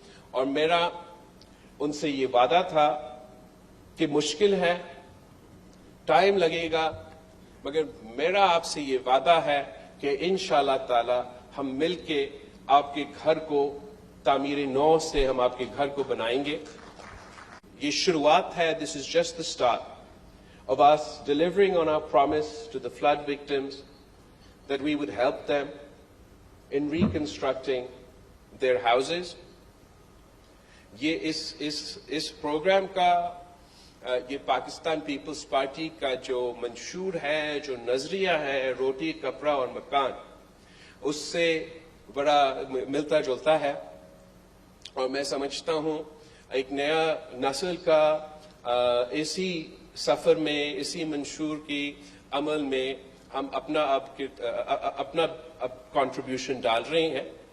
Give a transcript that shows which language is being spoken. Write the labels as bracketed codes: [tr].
[ur] اور میرا ان سے یہ وعدہ تھا کہ مشکل ہے, ٹائم لگے گا, مگر میرا آپ سے یہ وعدہ ہے کہ انشاءاللہ تعالی ہم مل کے آپ کے گھر کو تعمیر نو سے ہم آپ کے گھر کو بنائیں گے. یہ شروعات ہے. [en] This is just the start of us delivering on our promise to the flood victims that we would help them in reconstructing their houses. [ur] یہ اس پروگرام کا یہ پاکستان پیپلز پارٹی کا جو منشور ہے, جو نظریہ ہے, روٹی کپڑا اور مکان, اس سے بڑا ملتا جلتا ہے. اور میں سمجھتا ہوں ایک نیا نسل کا اسی سفر میں, اسی منشور کی عمل میں ہم اپنا کنٹریبیوشن ڈال رہے ہیں.